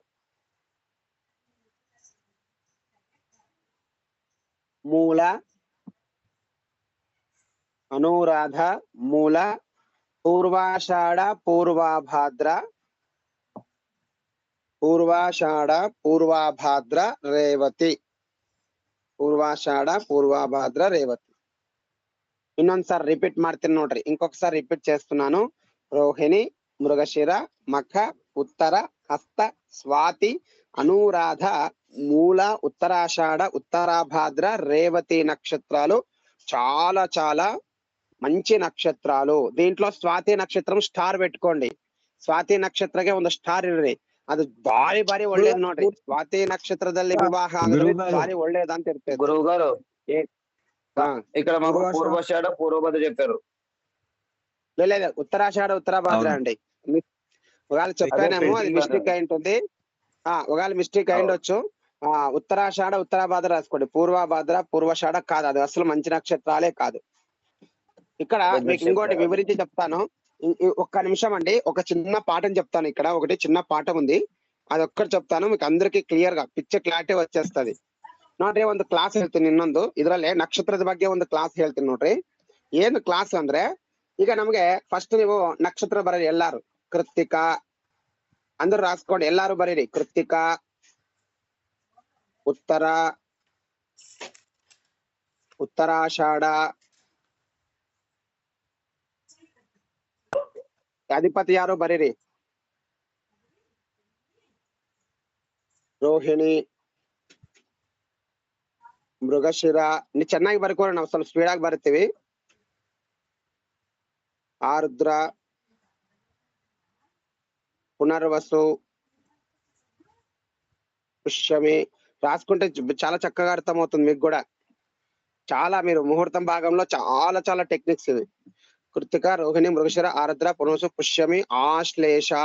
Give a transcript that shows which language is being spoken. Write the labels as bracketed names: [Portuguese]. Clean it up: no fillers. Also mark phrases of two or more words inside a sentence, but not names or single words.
[Telugu] మూల, పూర్వాషాఢ, పూర్వభాద్ర, రేవతి. [Kannada] ಇನ್ನೊಂದ್ಸಾರಿ ರಿಪೀಟ್ ಮಾಡ್ತೀನಿ ನೋಡ್ರಿ, [Telugu] ఇంకొకసారి రిపీట్ చేస్తున్నాను. రోహిణి, మృగశిర, మఖ, ఉత్తర, హస్త, స్వాతి, అనురాధ, మూల, ఉత్తరాషాఢ, ఉత్తరాభాద్ర, రేవతి నక్షత్రాలు చాలా చాలా మంచి ನಕ್ಷತ್ರಾಲು. దీంట్లో స్వాతి నక్షత్రం స్టార్ పెట్టుకోండి. [Kannada] ಸ್ವಾತಿ ನಕ್ಷತ್ರಕ್ಕೆ ಒಂದು ಸ್ಟಾರ್ ಇರ್ರಿ, ಅದು ಬಾರಿ ಒಳ್ಳೇದ್ ನೋಡ್ರಿ. ಸ್ವಾತಿ ನಕ್ಷತ್ರದಲ್ಲಿ ವಿವಾಹ ಆಗಿದ್ರೆ ಬಾರಿ ಒಳ್ಳೇದಂತ ಇರ್ತದೆ. [Telugu] గురువు గారు ಹಾ ఇక్కడ మాకు పూర్వాషాఢ పూర్వభద్ర చెప్పారు. లేదు ఉత్తరాషాఢ ఉత్తరాభాద్ర అండి. ఒకవేళ చెప్పానేమో అది మిస్టేక్ అయి ఉంటుంది. ఒకవేళ మిస్టేక్ అయి ఉండొచ్చు. ఉత్తరాషాఢ ఉత్తరాభాద్ర రాసుకోండి. పూర్వభాద్ర పూర్వషాఢ కాదు, అది అసలు మంచి నక్షత్రాలే కాదు. ఇక్కడ మీకు ఇంకోటి వివరించి చెప్తాను. ఒక్క నిమిషం అండి, ఒక చిన్న పాఠం చెప్తాను. ఇక్కడ ఒకటి చిన్న పాఠం ఉంది, అది ఒక్కటి చెప్తాను, మీకు అందరికి ಕ್ಲಿಯರ್ గా [English] picture clarity [Telugu] వచ్చేస్తది ನೋಡ್ರಿ. [Kannada] ಒಂದು ಕ್ಲಾಸ್ ಹೇಳ್ತೀನಿ ಇನ್ನೊಂದು, ಇದರಲ್ಲಿ ನಕ್ಷತ್ರದ ಬಗ್ಗೆ ಒಂದು ಕ್ಲಾಸ್ ಹೇಳ್ತೀನಿ ನೋಡ್ರಿ. ಏನು ಕ್ಲಾಸ್ ಅಂದ್ರೆ, ಈಗ ನಮ್ಗೆ ಫಸ್ಟ್ ನೀವು ನಕ್ಷತ್ರ ಬರೀರಿ ಎಲ್ಲಾರು. ಕೃತ್ತಿಕ ಅಂದ್ರೆ ರಾಸ್ಕೊಂಡು ಎಲ್ಲಾರು ಬರೀರಿ. ಕೃತ್ತಿಕ, ಉತ್ತರ, ಉತ್ತರಾಷಾಢ, ಅಧಿಪತಿ ಯಾರು ಬರೀರಿ. ರೋಹಿಣಿ, ಮೃಗಶಿರ. ನೀವು ಚೆನ್ನಾಗಿ ಬರ್ಕೋರಿ, ನಾವು ಸ್ವಲ್ಪ ಸ್ಪೀಡ್ ಆಗಿ ಬರ್ತೀವಿ. ಆರ್ದ್ರ, [Telugu] పునర్వసు, పుష్యమి రాసుకుంటే చాలా చక్కగా అర్థమవుతుంది మీకు కూడా. చాలా మీరు ముహూర్తం భాగంలో చాలా చాలా టెక్నిక్స్ ఇవి. కృతిక, రోహిణి, మృగశిర, ఆర్ద్ర, పునర్వసు, పుష్యమి, ఆశ్లేష,